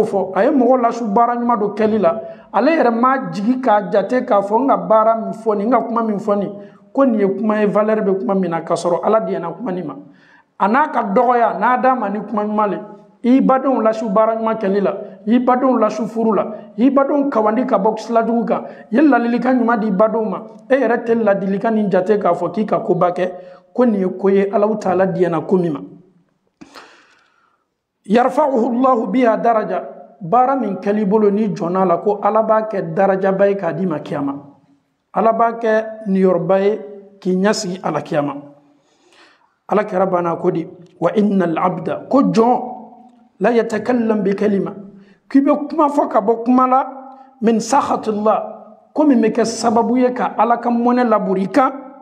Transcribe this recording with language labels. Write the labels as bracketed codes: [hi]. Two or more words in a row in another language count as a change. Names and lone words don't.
[bm] fɔ a ye mɔgɔ lasu baara ɲuman dɔ kɛli la ale yɛrɛ m'a jigi k'a jate k'a fɔ n ka baara min fɔ nin n ka kuma min fɔ nin ko nin ye kuma ye valeur bɛ kuma min na k'a sɔrɔ ala diɲɛna kuma nin ma a n'a ka dɔgɔya n'a d'a ma ni kuma ɲuman le i badenw lasu baara ɲuman kɛli la i badenw lasu furu la i badenw kawandi ka bɔ silajugu kan ye ladilikan ɲuman di badenw ma e yɛrɛ tɛ ladilikan nin jate k'a fɔ k'i ka koba kɛ ko nin ye ko ye Allahu Taala diɲɛna ko min ma [ar] يرفعه الله بها درجة [bm] baara min kɛli bolo ni jɔnna la ko ala b'a kɛ darajaba ye k'a d'i ma kiyama ala b'a kɛ niyɔrɔba ye k'i ɲɛsigi ala kiyama ala kɛra banna ko di [ar] وإن العبد [bm] ko jɔn la [ar] يتكلم بكلمة [bm] k'i bɛ kuma fɔ ka bɔ kuma la [ar] من سخط الله [bm] ko min bɛ kɛ sababu ye ka ala ka mɔnɛ laburi i kan